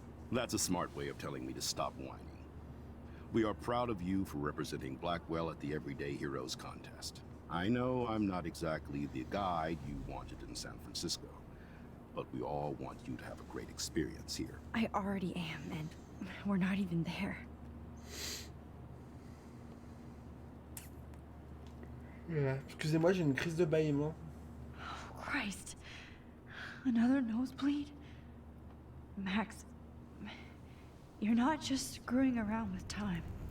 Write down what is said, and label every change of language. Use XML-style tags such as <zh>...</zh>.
<en>That's a smart way of telling me to stop whining. We are proud of you for representing Blackwell at the Everyday Heroes contest. I know I'm not exactly the guide you wanted in San Francisco, but we all want you to have a great experience here. I already am, and we're not even there.</en> <fr>Excusez-moi, j'ai une crise de bâillement.</fr> <en>Oh, Christ. Another nosebleed? Max, you're not just screwing around with time.</en>